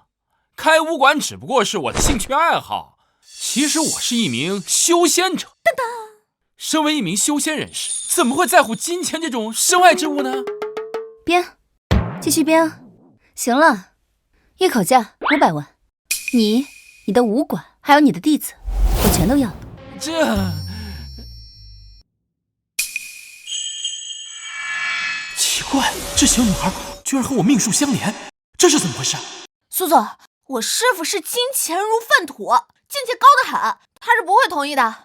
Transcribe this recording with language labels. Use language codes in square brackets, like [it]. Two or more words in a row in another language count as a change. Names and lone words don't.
[zh] 開武館只不過是我的興趣愛好，其實我是一名修仙者。噔噔，身為一名修仙人士，怎麼會在乎金錢這種身外之物呢？編，繼續編啊！行了，一口價500萬，你的武館還有你的弟子，我全都要。奇怪，這小女孩居然和我命數相連，這是怎麼回事？蘇總，我師父是金錢如糞土，境界高得很，他是不會同意的。